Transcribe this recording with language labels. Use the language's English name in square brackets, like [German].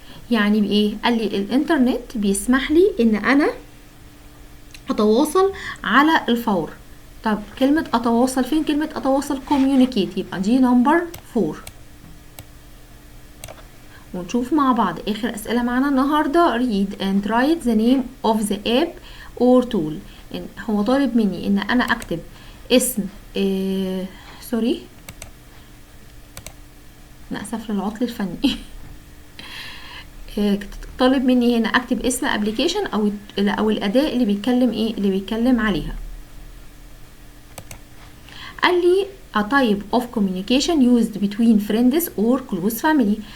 [Arabic] يعني بايه؟ قال لي الانترنت بيسمح لي ان انا اتواصل على الفور. طب كلمة اتواصل فين؟ كلمة اتواصل communicate، يبقى دي Number 4. ونشوف مع بعض اخر اسئلة معانا النهاردة. [English] read and write the name of the app or tool. [Arabic] هو طالب مني ان انا اكتب اسم سوري انا اسف للعطل الفني. طالب مني هنا اكتب اسم ابلكيشن او الاداة اللي بيتكلم عليها. قال لي [English] a type of communication used between friends or close family.